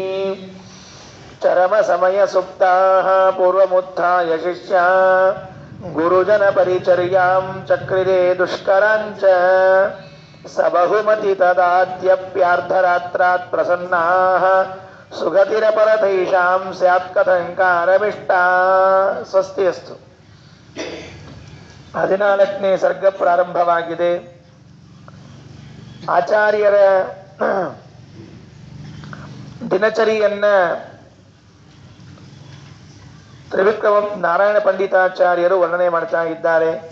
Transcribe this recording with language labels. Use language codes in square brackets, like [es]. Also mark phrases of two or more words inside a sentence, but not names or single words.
[sa] ಚರಮಸಮಯ ಸುಪ್ತಾಃ ಪೂರ್ವಮುತ್ಥಾಯ ಶಿಷ್ಯಾ ಗುರುಜನ ಪರಿಚರ್ಯಾಂ ಚಕ್ರಿರೆ ದುಷ್ಕರಾಂಚ ಸಬಹುಮತಿ ತದಾದ್ಯಪ್ಯಾರ್ಧರಾತ್ರಾತ್ ಪ್ರಸನ್ನಾಃ ಸುಗತಿರಪರತೈಷಾಂ ಸ್ಯಾತ್ ಕಥಂಕಾರಮಿಷ್ಟಾ. ಸ್ವಸ್ತಿ ಅಸ್ತು. [kn] 14ನೇ ಸರ್ಗ ಪ್ರಾರಂಭವಾಗಿದೆ. ಆಚಾರ್ಯರ ದಿನಚರಿಯನ್ನ ತ್ರಿವಿಕ್ರಮ ನಾರಾಯಣ ಪಂಡಿತಾಚಾರ್ಯರು ವರ್ಣನೆ ಮಾಡ್ತಾ ಇದ್ದಾರೆ.